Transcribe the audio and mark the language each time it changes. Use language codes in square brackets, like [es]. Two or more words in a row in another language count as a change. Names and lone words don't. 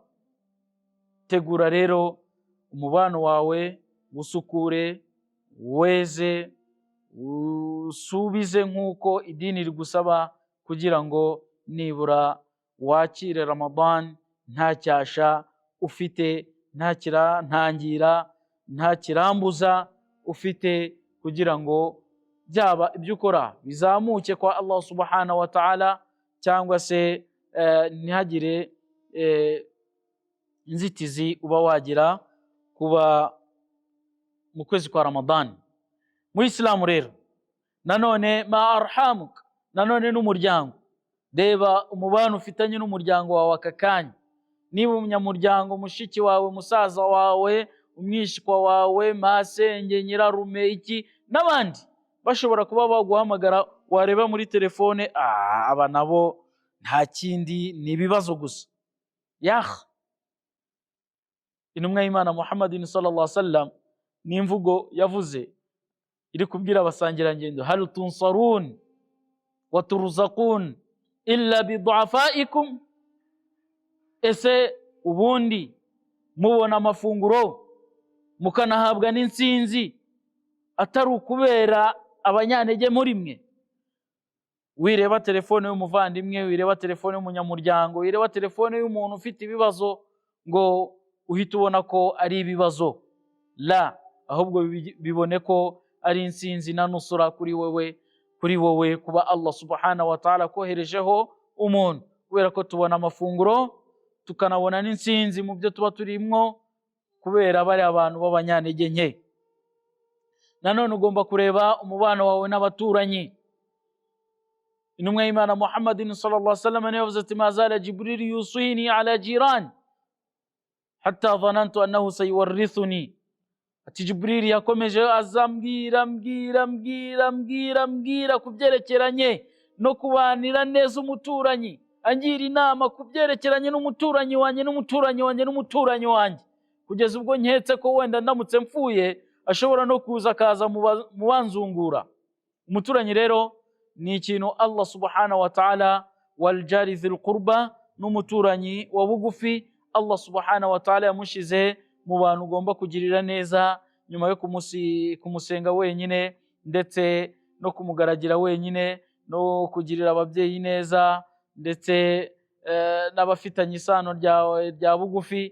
[rw] Tegura rero umubano wawe, usukure, weze, usubize nk'uko idini rigusaba, kugira ngo nibura wakire Ramadan nta cyasha ufite, nta kirantangira, nta kirambuza ufite, kugira ngo byaba ibyo ukora bizamuke kwa Allah [ar] سبحانه وتعالى, [rw] cyangwa se ntihagire inzitizi uba wagira kuba mu kwezi kwa Ramadan. Mu Islamu rero nanone [ar] مع أرحامك, [rw] nanone n'umuryango. Reba umubano ufitanye n'umuryango wawe aka kanya. Niba umunyamuryango, mushiki wawe, musaza wawe, umwishwa wawe, masenge, nyirarume, iki n'abandi bashobora kuba baguhamagara, wareba muri telefone, aba nabo nta kindi ni ibibazo gusa. Intumwa y'Imana Muhammadin [ar] صلى الله عليه وسلم [rw] ni imvugo yavuze iri kubwira abasangirangendo, [ar] هل تنصرون وترزقون إلا بضعفائكم. [rw] Ese ubundi mubona amafunguro mukanahabwa n'insinzi atari ukubera abanyantege muri mwe? Wireba telefone y'umuvandimwe, wireba telefone y'umunyamuryango, wireba telefone y'umuntu ufite ibibazo ngo uhita ubona ko ari ibibazo. La, ahubwo bibone ko ari insinzi na nusura kuri wowe, kuba Allah [ar] سبحانه وتعالى [rw] koherejeho umuntu. Kubera ko tubona amafunguro, tukanabona n'insinzi mu byo tuba turimwo, kubera bari abantu b'abanyantege nke. Nanone ugomba kureba umubano wawe n'abaturanyi. Intumwa y'Imana Muhammadin [ar] صلى الله عليه وسلم [rw] yavuze ati, [ar] ما زال جبريل يوصيني على الجار حتى ظننت أنه سيورثني. [rw] Ati Jibril yakomeje azambwira kubyerekeranye no kubanira neza umuturanyi, angira inama kubyerekeranye n'umuturanyi wanjye, kugeza ubwo nketse ko wenda ndamutse mpfuye ashobora no kuza akaza mu banzungura. Umuturanyi rero ni ikintu Allah [ar] سبحانه وتعالى, والجار ذي القربى, [rw] n'umuturanyi wa bugufi Allah [ar] سبحانه وتعالى [rw] yamushize mu bantu ugomba kugirira neza, nyuma yo kumusenga wenyine, ndetse no kumugaragira wenyine, no kugirira ababyeyi neza, ndetse n'abafitanye isano rya bugufi.